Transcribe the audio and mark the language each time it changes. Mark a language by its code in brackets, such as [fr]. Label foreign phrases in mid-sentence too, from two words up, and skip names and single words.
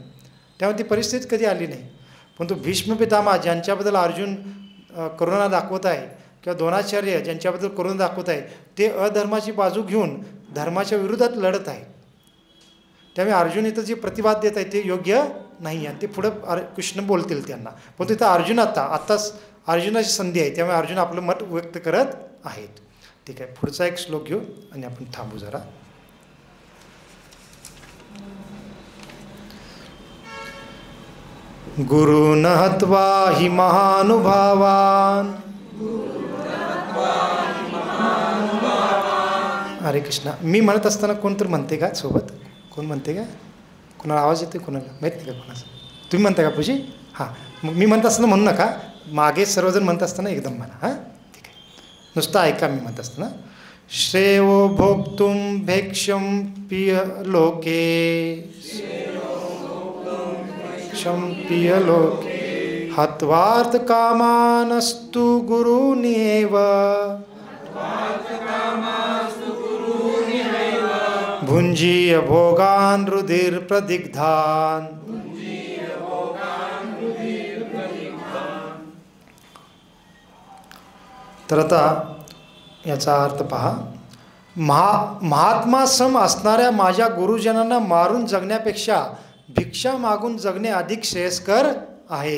[mr] त्यामुळे ती परिस्थिती कधी आली नाही. परंतु भीष्म पितामह ज्यांच्याबद्दल अर्जुन करुणा दाखवत आहे किंवा द्रोणाचार्य ज्यांच्याबद्दल करुणा दाखवत आहे, ते अधर्माची बाजू घेऊन धर्माच्या विरोधात लढत आहे. त्यामुळे अर्जुन इथं जे प्रतिवाद देत आहे ते योग्य नाही आहे. ते पुढं कृष्ण बोलतील त्यांना. पण तिथं अर्जुन आत्ताच अर्जुनाची संधी आहे, त्यामुळे अर्जुन आपलं मत व्यक्त करत आहेत. ठीक आहे, पुढचा एक श्लोक घेऊ आणि आपण थांबू जरा. [sa] गुरुन हत्वा हि महानुभावान. हरे कृष्णा. [mr] मी म्हणत असताना कोणतरी म्हणते का सोबत? कोण म्हणते का? कोणाला आवाज येतो? कोणाला माहीत नाही का कोणाचा? तुम्ही म्हणता का पूजी? हां, मग मी म्हणत असताना म्हणू नका, मागे सर्वजण म्हणत असताना एकदम म्हणा. हां, ठीक आहे. नुसतं ऐका मी म्हणत असताना. [sa] श्रेयो भोक्तुम भेक्षम पिय लोके, क्षम पिय लोके, हत्वार्थ कामानस्तु गुरुनिएव, भुंजीय भोगान रुधिर प्रदिग्धान. [mr] तर आता याचा अर्थ पहा. महात्मा सम असणाऱ्या माझ्या गुरुजनांना मारून जगण्यापेक्षा भिक्षा मागून जगणे अधिक श्रेयस्कर आहे.